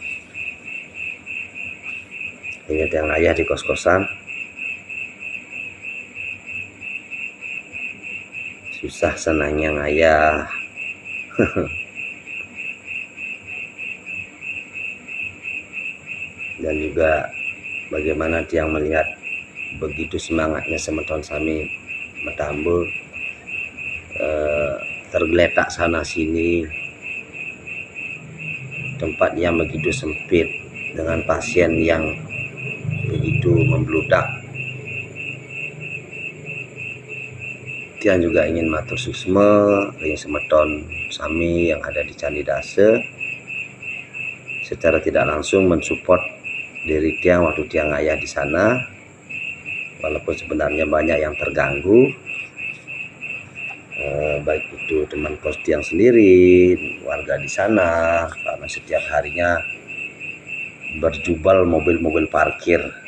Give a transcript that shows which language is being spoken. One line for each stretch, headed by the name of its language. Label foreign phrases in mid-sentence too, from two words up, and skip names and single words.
Indonesian: Ingat yang ayah di kos-kosan, susah senangnya ngayah. Dan juga bagaimana dia melihat begitu semangatnya
Balinese: semeton sami
Indonesian: Metambul, tergeletak sana sini, tempat yang begitu sempit dengan pasien yang begitu membludak. Tiang juga ingin
Balinese: matur suksme ring semeton sami
Indonesian: yang ada di Candi Dase secara tidak langsung mensupport diri tiang waktu tiang ayah di sana, walaupun sebenarnya banyak yang terganggu, baik itu teman kos tiang sendiri, warga di sana, karena setiap harinya berjubel mobil-mobil parkir.